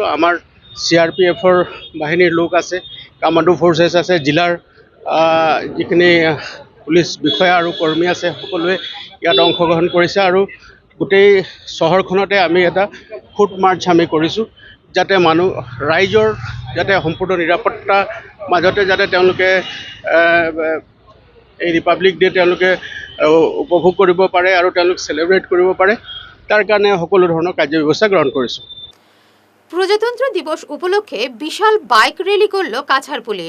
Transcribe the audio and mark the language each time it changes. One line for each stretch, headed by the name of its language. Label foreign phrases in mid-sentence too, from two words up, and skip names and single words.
Assamese: আমাৰ CRPFৰ বাহিনীৰ লোক আছে,
English: commando forces
Assamese: আছে, জিলাৰ যিখিনি পুলিচ বিষয়া আৰু কৰ্মী আছে সকলোৱে ইয়াত অংশগ্ৰহণ কৰিছে আৰু গোটেই চহৰখনতে আমি এটা
English: foot march
Assamese: আমি কৰিছোঁ যাতে ৰাইজৰ যাতে সম্পূৰ্ণ নিৰাপত্তাৰ মাজতে যাতে তেওঁলোকে এই
English: republic day
Assamese: তেওঁলোকে উপভোগ কৰিব পাৰে আৰু তেওঁলোক চেলিব্ৰেট কৰিব পাৰে, তাৰ কাৰণে সকলো ধৰণৰ কাৰ্যব্যৱস্থা গ্ৰহণ কৰিছোঁ।
Bangla: প্রজাতন্ত্র দিবস উপলক্ষে বিশাল
English: bike rally
Bangla: করল কাছাড় পুলিশ।